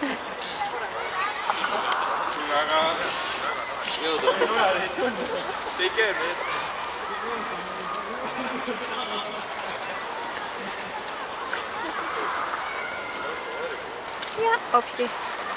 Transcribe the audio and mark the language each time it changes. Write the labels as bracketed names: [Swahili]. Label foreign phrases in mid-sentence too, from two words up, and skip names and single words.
[Estonian] Aga jõudu. [English] Take care, man. [Estonian] Ja, hopsti.